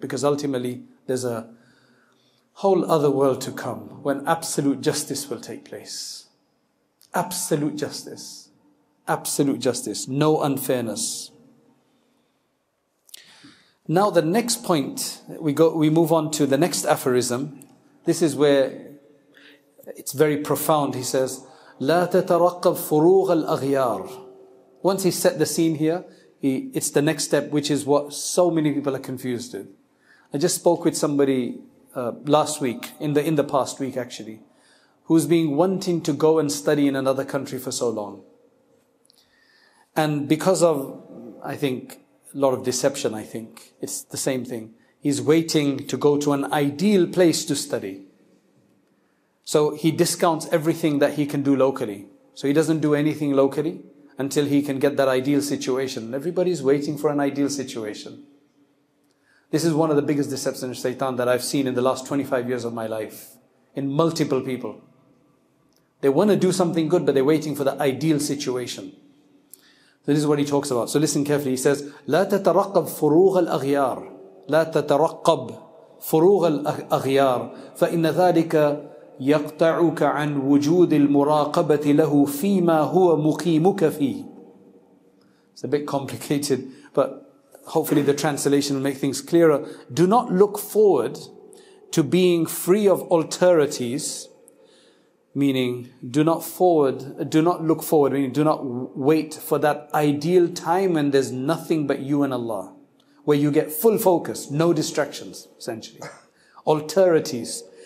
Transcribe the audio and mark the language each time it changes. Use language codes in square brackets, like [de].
[en] Because ultimately there's a whole other world to come when absolute justice will take place. Absolute justice. Absolute justice. No unfairness. Now the next point, we move on to the next aphorism. This is where it's very profound. He says, [ar] لا تترقب فروغ الأغيار. [en] Once he set the scene here, it's the next step, which is what so many people are confused with. I just spoke with somebody last week, in the past week actually, who's been wanting to go and study in another country for so long. And because of, I think, a lot of deception, I think, it's the same thing. He's waiting to go to an ideal place to study. So he discounts everything that he can do locally. So he doesn't do anything locally until he can get that ideal situation. Everybody's waiting for an ideal situation. This is one of the biggest deceptions of Shaitan that I've seen in the last 25 years of my life. In multiple people. They want to do something good, but they're waiting for the ideal situation. So this is what he talks about. So listen carefully. He says, [ar] لا تترقب فروغ الأغيار. لا تترقب فروغ الأغيار. فإن ذلك يقطعك عن وجود المراقبة له فيما هو مقيمك فيه. [en] It's a bit complicated, but hopefully the translation will make things clearer. Do not look forward to being free of alterities, meaning do not look forward, meaning do not wait for that ideal time when there's nothing but you and Allah, where you get full focus, no distractions, essentially. Alterities.